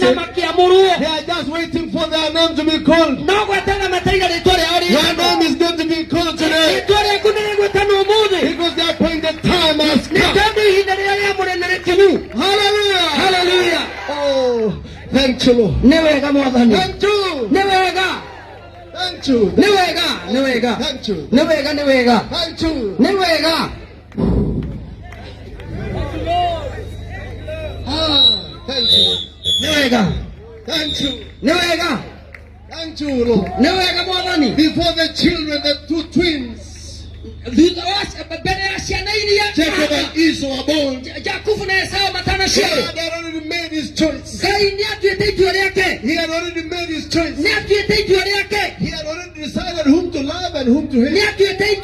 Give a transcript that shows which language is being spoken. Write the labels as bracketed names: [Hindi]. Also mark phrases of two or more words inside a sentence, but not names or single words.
[English] They are just waiting for their name to be called. Your name is going to be called today. Because the appointed time has come. Thank you, Lord. [Kikuyu] Newega mwathani. [English] Thank you. [Kikuyu] Newega. [English] Thank you. [Kikuyu] Newega. [English] Thank you. [Kikuyu] Newega. [English] Thank you. [Kikuyu] Newega. [English] Thank you. [Kikuyu] Newega. [English] Thank you. [Kikuyu] Newega. [English] Thank you, Lord. [Kikuyu] Newega mwathani. [English] Before the children, the two twins, Jacob and Esau were born, God had already made his choice. He had already made his choice. He had already decided whom to love and whom to hate.